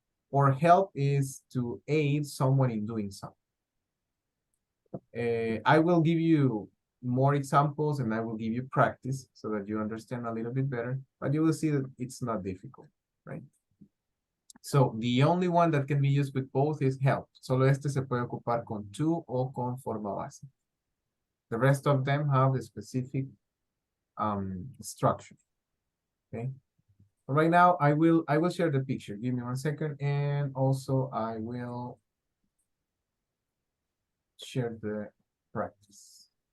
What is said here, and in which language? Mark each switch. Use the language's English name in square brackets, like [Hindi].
[English] Or help is to aid someone in doing something. I will give you more examples and I will give you practice so that you understand a little bit better, but you will see that it's not difficult, right? So the only one that can be used with both is help. [Spanish] Solo este se puede ocupar con to o con forma base. [English] The rest of them have a specific structure. Okay. Right now, I will share the picture. Give me 1 second, and also I will share the practice.